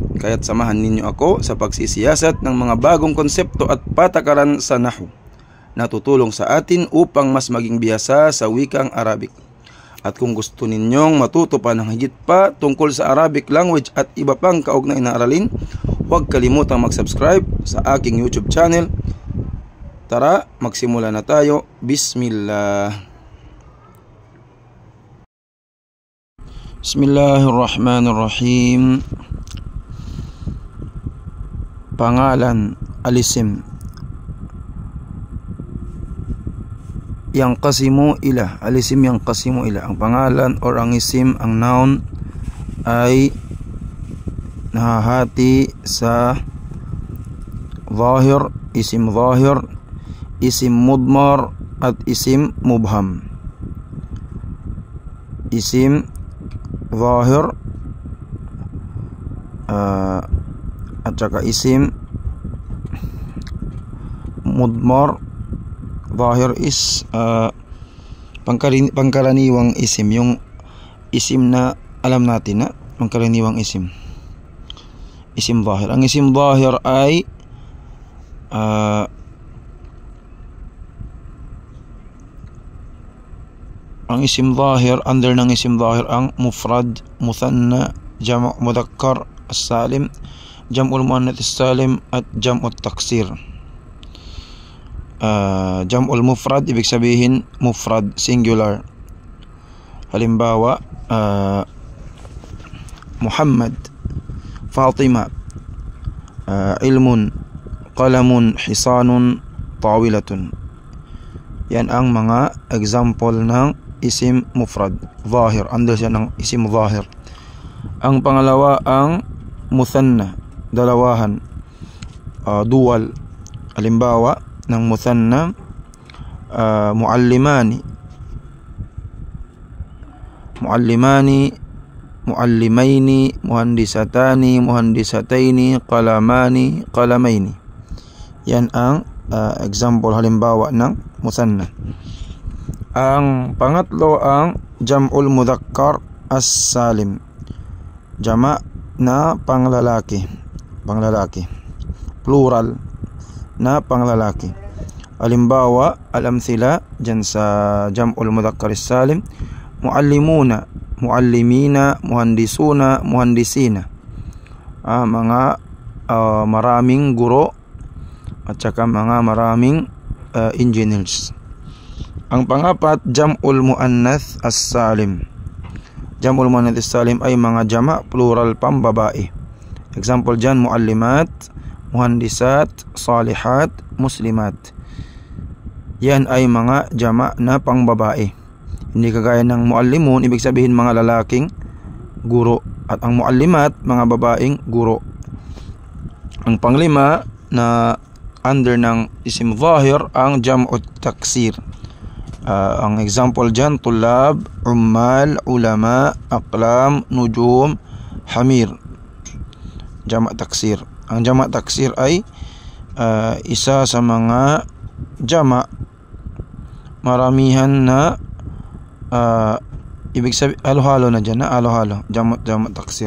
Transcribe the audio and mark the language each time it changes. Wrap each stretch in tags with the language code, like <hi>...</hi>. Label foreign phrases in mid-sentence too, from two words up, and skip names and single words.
<tl>Kaya't samahan ninyo ako sa pagsisiyasat ng mga bagong konsepto at patakaran sa Nahw na tutulong sa atin upang mas maging bihasa sa wikang Arabic. At kung gusto ninyong matuto pa ng higit pa tungkol sa</tl> <en>Arabic language</en> <tl>at iba pang kaugnay na aralin, huwag kalimutang mag-subscribe sa aking YouTube channel. Tara, magsimula na tayo. Bismillah. Bismillahirrahmanirrahim. Pangalan, alisim.</tl> <ar>ينقسم إلى، الاسم ينقسم إلى.</ar> <tl>Ang pangalan or ang isim, ang noun ay nahahati sa zahir,</tl> <ar>اسم ظاهر، اسم مضمر</ar> <tl>at</tl> <ar>اسم مبهم. اسم ظاهر at saka اسم مضمر.</ar> <tl>Zahir is pangkaraniwang isim, yung isim na alam natin na pangkaraniwang isim,</tl> <ar>اسم ظاهر.</ar> <tl>Ang</tl> <ar>اسم ظاهر</ar> <tl>ay ang</tl> <ar>اسم ظاهر, under ng اسم ظاهر ang مفرد، مثنى، جمع مذكر السالم، جمع المؤنث السالم at جمع التكسير. جمع المفرد,</ar> <tl>ibig sabihin mufrad, singular. Halimbawa,</tl> <ar>محمد، فاطمة، علم، قلم، حصان، طويلة.</ar> <tl>Yan ang mga example ng</tl> <ar>اسم مفرد,</ar> <tl>zahir, under siya ng</tl> <ar>اسم ظاهر.</ar> <tl>Ang pangalawa ang muthanna, dalawahan, dual.</tl> <ar>Halimbawa ng muthanna, معلمان، معلمان، معلمين، مهندستان، مهندستين، قلمان، قلمين.</ar> <tl>Yan ang example, halimbawa ng muthanna. Ang pangatlo ang</tl> <ar>جمع المذكر السالم,</ar> <tl>jama' na panglalaki, plural na panglalaki.</tl> <ar>Halimbawa, al-amthila</ar> <tl>dyan sa</tl> <ar>جمع المذكر السالم، معلمون، معلمين، مهندسون، مهندسين.</ar> <tl>Mga maraming guro at saka mga maraming engineers. Ang pangapat,</tl> <ar>جمع المؤنث السالم. جمع المؤنث السالم</ar> <tl>ay mga jama' plural pambabae. Example dyan,</tl> <ar>معلمات، مهندسات، صالحات، مسلمات.</ar> <tl>Yan ay mga jama' na pangbabae. Hindi kagaya ng muallimun, ibig sabihin mga lalaking guro, at ang muallimat, mga babaeng guro. Ang panglima na under ng</tl> <ar>اسم ظاهر</ar> <tl>ang</tl> <ar>جمع التكسير.</ar> <tl>Ang example dyan,</tl> <ar>طلاب، عمال، علماء، أقلام، نجوم، حمير. جمع تكسير.</ar> <tl>Ang</tl> <ar>جمع تكسير</ar> <tl>ay isa sa mga jama' maramihan na ibig sabihin halo-halo na dyan, halo-halo,</tl> <ar>جمع تكسير.</ar>